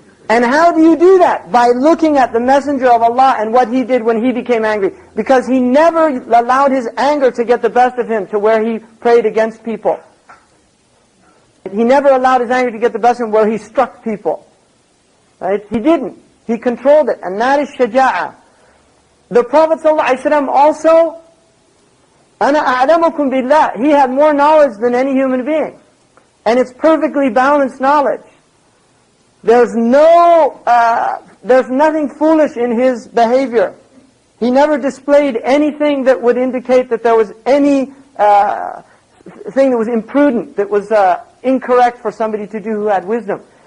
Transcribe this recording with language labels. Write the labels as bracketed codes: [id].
[en] And how do you do that? By looking at the Messenger of Allah and what he did when he became angry. Because he never allowed his anger to get the best of him to where he prayed against people. He never allowed his anger to get the best of him where he struck people. Right? He didn't. He controlled it. And that is shaja'ah. The Prophet ﷺ also, [ar] أَنَا أَعْلَمُكُمْ بِاللَّهِ. [en] He had more knowledge than any human being. And it's perfectly balanced knowledge. There's nothing foolish in his behavior. He never displayed anything that would indicate that there was any thing that was imprudent, that was incorrect for somebody to do who had wisdom.